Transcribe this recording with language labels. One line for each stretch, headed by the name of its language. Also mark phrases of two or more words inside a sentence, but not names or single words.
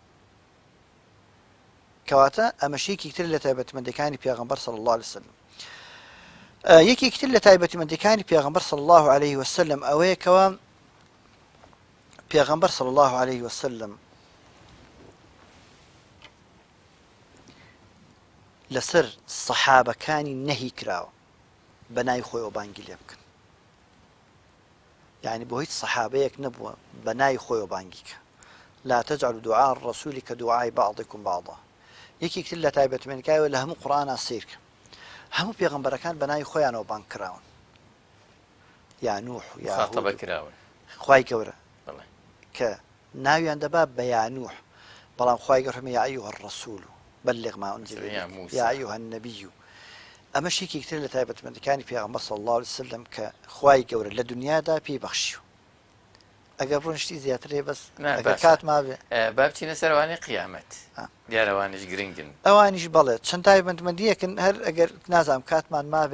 Central Kurdish: کەواتە ئەمەشەیەکی تر لە تایبەتمەندەکانی پێغەمبەر
Arabic: صلی الله علیه و سلم
Central Kurdish: یەکێک تر لە تایبەتمەندەکانی پێغەمبەر
Arabic: صلی الله علیه و سلم
Central Kurdish: ئەوەیە کەوە پێغەمبەر
Arabic: صلی الله علیه و سلم
Central Kurdish: لەسەر سەحابەکانی نەهی کراوە بە ناوی خۆیەوە بانگی لێ بکەن يعني بۆ هیچ سەحابەیەک نەبووە بە ناوی خۆیەوە بانگی کە
Arabic: لا تجعلوا دعاء الرسول كدعاء بعضكم بعضا
Central Kurdish: یەکێک تر لە تایبەتمەندەکایەوە لە هەموو قورئانە سیر کە هەموو پێغەمبەرەکان بە ناوی خۆیانەوە بانگ کراون یا نوح یا مخاطبە کراون خوای گەورە کە ناویان دەبا بە یا نوح بەڵام خوای گەورە فەرمێ
Arabic: یا ئەیها الرەسول بلغ ما أنزل إليك يا أيها النبي
Central Kurdish: ئەمە شێکێکتر لە تایبەتمەندەکانی پێغەمبەر
Arabic: صلی الله علیه و سلم
Central Kurdish: کە خوای گەورە لە دنیادا پێی بەخشیوە ئەگەر ڕۆنشتی زیاترێ بەس نا، ئەگەر باشە. کات مابێ با بچینە سەروانی قیامەت دیارەوانش گرنگن ئەوانیش بەڵێ چەند تایبەتمەندیەکن هەر ئەگەر نازام کاتمان مابێ